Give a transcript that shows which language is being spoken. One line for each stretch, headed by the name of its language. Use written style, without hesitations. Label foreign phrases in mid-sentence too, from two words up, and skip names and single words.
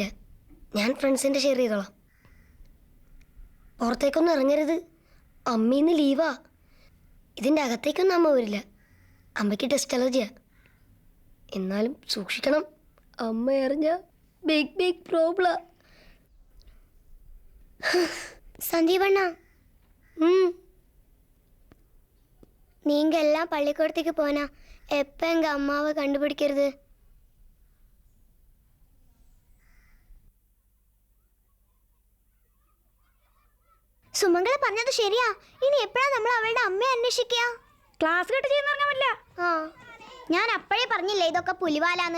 Malayalam: ഞാൻ ഫ്രണ്ട്സിൻ്റെ ഷെയർ ചെയ്തോളാം. പുറത്തേക്കൊന്നും ഇറങ്ങരുത്. അമ്മയിന്ന് ലീവാ. ഇതിൻ്റെ അകത്തേക്കൊന്നും അമ്മ വരില്ല. അമ്മയ്ക്ക്
English: test allergy.
Malayalam: എന്നാലും സൂക്ഷിക്കണം. അമ്മ അറിഞ്ഞ
English: big problem.
Tamil: சந்தீபண்ணா நீங்க எல்லாம் பள்ளிக்கூடத்துக்கு போனா எப்ப எங்க அம்மாவை கண்டுபிடிக்கிறது?
Malayalam: സുമംഗല പറഞ്ഞത് ശരിയാ. ഇനി എപ്പോഴാ നമ്മൾ അവളുടെ അമ്മയെ അന്വേഷിക്കുക?
English: class cut
Malayalam: ചെയ്യുന്ന പറ്റില്ല. ഞാൻ അപ്പോഴേ പറഞ്ഞില്ലേ ഇതൊക്കെ പുലിവാലാന്ന്.